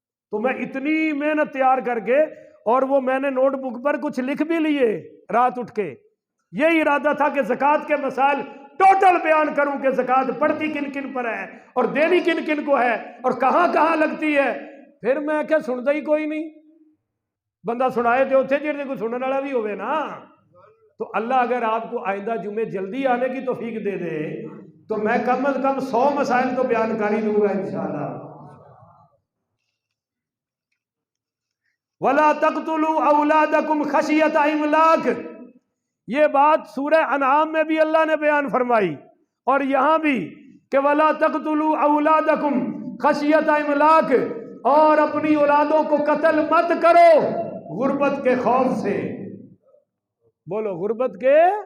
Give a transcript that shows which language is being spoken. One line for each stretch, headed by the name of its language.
Urdu: تو میں اتنی محنت تیار کر کے, اور وہ میں نے نوٹ بک پر کچھ لکھ بھی لیے رات اٹھ کے. یہ ارادہ تھا کہ زکوٰۃ کے مسائل ٹوٹل بیان کروں کہ زکوٰۃ پڑتی کن کن پر ہے, اور دینی کن کن کو ہے, اور کہاں کہاں لگتی ہے. پھر میں کیا سنتا ہی کوئی نہیں,
Punjabi: بندہ سنائے تے اتنے جڑے کوئی سننے والا بھی ہوئے نا.
Urdu: تو اللہ اگر آپ کو آئندہ جمعے جلدی آنے کی توفیق دے دے تو میں کم از کم 100 مسائل تو بیان کر ہی دوں گا انشاءاللہ.
Arabic: وَلَا تَقْتُلُوا أَوْلَادَكُمْ خَشْيَةَ إِمْلَاقٍ,
Urdu: یہ بات سورہ انعام میں بھی اللہ نے بیان فرمائی, اور یہاں بھی کہ وَلَا تَقْتُلُوا أَوْلَادَكُمْ خَشْيَةَ إِمْلَاقٍ, اور اپنی اولادوں کو قتل مت کرو غربت کے خوف سے. بولو غربت کے.